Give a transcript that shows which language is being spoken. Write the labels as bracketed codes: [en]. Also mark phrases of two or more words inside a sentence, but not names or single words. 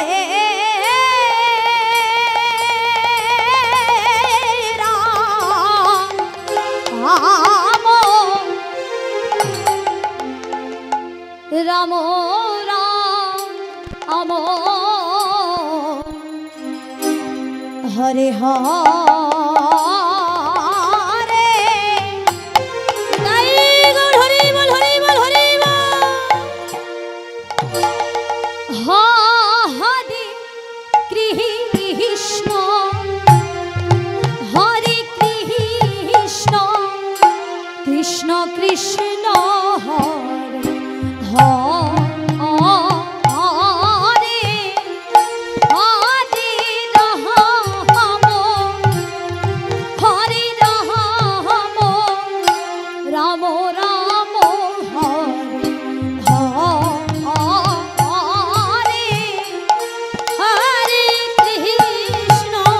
[bn] রাম রাম হরে হরে হরি বল হরি বল হরি হরে কৃষ্ণ হরে কৃষ্ণ কৃষ্ণ কৃষ্ণ হরে হরে হরে রাম হরে রাম রাম রাম হরে হরে হরে কৃষ্ণ